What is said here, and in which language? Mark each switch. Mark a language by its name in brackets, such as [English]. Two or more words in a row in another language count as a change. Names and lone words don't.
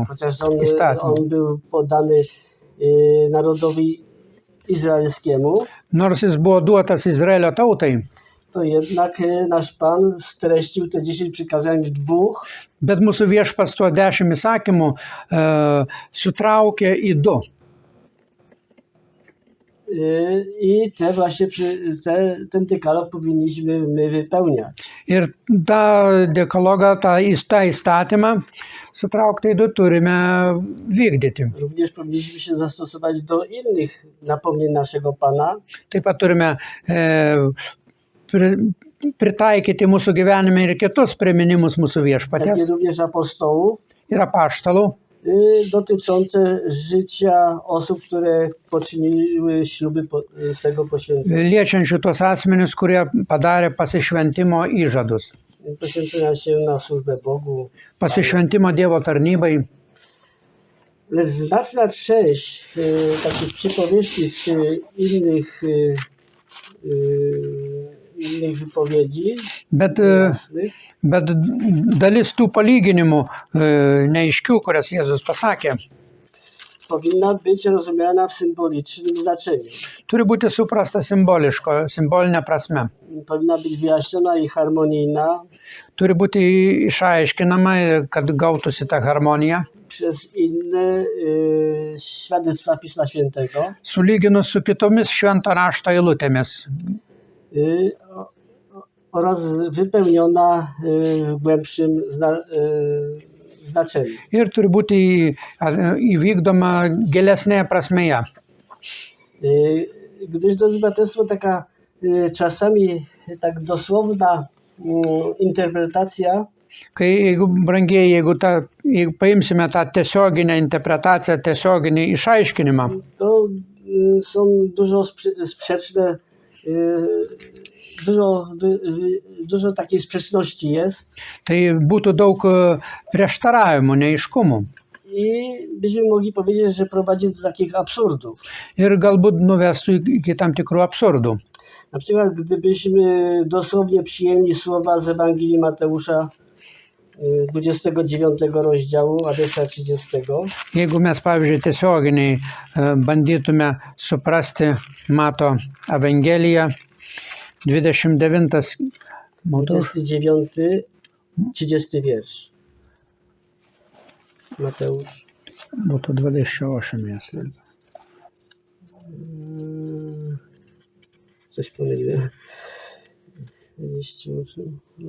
[Polish] chociaż [Lithuanian] Įstatymų. [Polish] on był podany narodowi izraelskiemu, [Lithuanian] Nors jis buvo duotas Izraelio tautai, [Polish] to jednak nasz Pan streścił te 10 przykazań w dwóch, [Lithuanian] bet mūsų viešpats tuo 10 įsakymų sutraukė į 2. [Polish] i te właśnie ten dekalog powinniśmy my wypełniać. [Lithuanian] Ir tą dekalogą, tą įstatymą sutrauktai 2 turime vykdyti. [Polish] Również powinniśmy się zastosować do innych napomnień naszego Pana, [Lithuanian] Taip pat turime pritaikyti mūsų gyvenime ir kitus priminimus mūsų [Polish] jak i [Lithuanian] viešpatės [Polish] również apostołów, [Lithuanian] ir apaštalų, [Polish] dotyczące życia osób, które poczyniły śluby z tego poświęcenia. [Lithuanian] liečiančių tos asmenis, kurie padarė pasišventimo įžadus, [Polish] Poświęcenia się na służbę Bogu. [Lithuanian] pasišventimo Dievo tarnybai. [Polish] Lecz znaczna część takich przypowieści czy innych wypowiedzi [Lithuanian] Bet, [Polish] jasnych, [Lithuanian] bet dalis tų palyginimų neaiškių, kurias Jėzus pasakė, [Polish] powinna być rozumiana w symbolicznym znaczeniu. [Lithuanian] turi būti suprasta simbolinė prasme. [Polish] Powinna być wyjaśniona i harmonijna [Lithuanian] Turi būti išaiškinama, kad gautųsi ta harmonija, [Polish] przez inne świadectwa Pisma Świętego [Lithuanian] sulyginus su kitomis švento rašto eilutėmis [Polish] oraz wypełniona w głębszym znaczeniu. [Lithuanian] ir turi būti įvykdoma gilesnėje prasmėje. [Polish] Gdyż, drodzy braterstwo, taka czasami tak dosłowna interpretacja [Lithuanian] Jeigu, brangieji, jeigu paimsime tą tiesioginę interpretaciją, tiesioginį išaiškinimą, [Polish] to są dużo sprzeczne, dużo takiej sprzeczności jest [Lithuanian] tai būtų daug prieštaravimų, neaiškumų. [Polish] i byśmy mogli powiedzieć, że prowadzi do takich absurdów. [Lithuanian] Ir galbūt nuvestų iki tam tikrų absurdų. [Polish] Na przykład gdybyśmy dosłownie przyjęli słowa z Ewangelii Mateusza 29 rozdziału, a wiersza 30. [Lithuanian] Jeigu mes, pavyzdžiui, tiesioginiai bandytume suprasti Mato Evangeliją, 29 Mateusz, [Polish] 29, 30 wiersz. Mateusz. [Lithuanian] būtų 28 jest. [Polish] Coś pomyliłem. 28.